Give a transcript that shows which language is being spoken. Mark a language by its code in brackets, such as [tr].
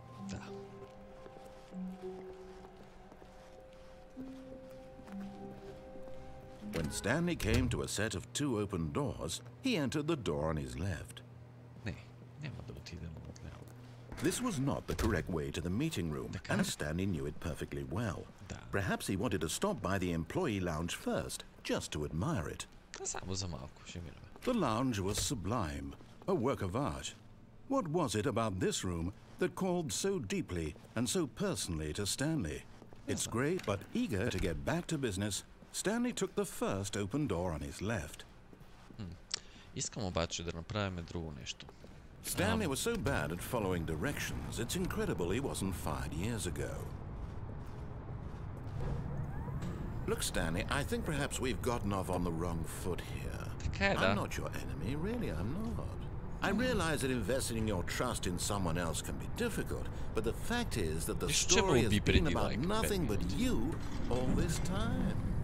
[bg] Da. [en] When Stanley came to a set of 2 open doors, he entered the door on his left. [bg] Не, няма да отидем отляво. [en] This was not the correct way to the meeting room, and Stanley knew it perfectly well. [bg] Da. [en] Perhaps he wanted to stop by the employee lounge first, just to admire it. [bg] Само за малко ще минем. [en] The lounge was sublime, a work of art. What was it about this room that called so deeply and so personally to Stanley? It's great, but eager to get back to business, Stanley took the first open door on his left. [bg] Искам обаче да направим друго нещо. [en] Stanley was so bad at following directions, it's incredible he wasn't fired years ago. Look, Stanley, I think perhaps we've gotten off on the wrong foot here. [bg] Така е, да. [en] I'm not your enemy, really, I'm not. I realize that investing your trust in someone else can be difficult, but the fact is that the story has been about nothing but you all this time.